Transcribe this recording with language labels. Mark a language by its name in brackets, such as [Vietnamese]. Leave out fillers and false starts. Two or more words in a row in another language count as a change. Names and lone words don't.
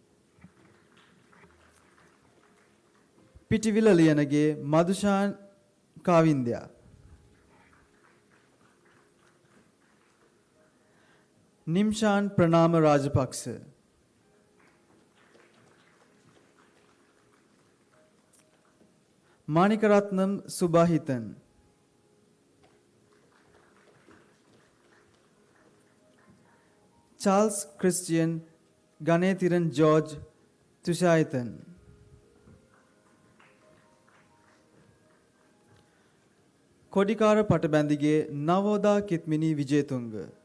[Sinhala] පිටිවිල ලියනගේ මදුෂාන් කාවින්ද්‍යා. නිම්ෂාන් ප්‍රනාම රාජපක්ෂ. මානිකරත්නම් සුභාහිතන්. चार्ल्स क्रिस्टियन गणेतिरन जॉर्ज तुषायतन. कोडिकार पटबंदिगे नवोदा कितमिनी विजयतुंग.